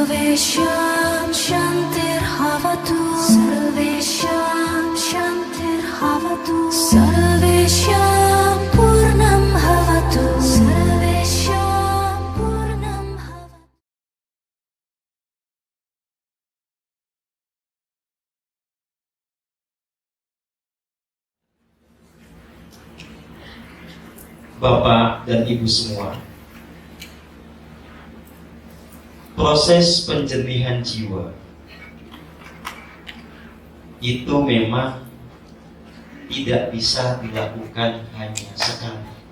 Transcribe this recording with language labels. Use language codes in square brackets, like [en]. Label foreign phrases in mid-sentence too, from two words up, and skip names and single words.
[sa] Sarvesham Shantir Havatu Sarvesham Shantir Havatu Sarvesham Purnam Havatu Sarvesham Purnam Havatu. [id] Bapak dan Ibu semua, proses penjernihan jiwa itu memang tidak bisa dilakukan hanya sekali.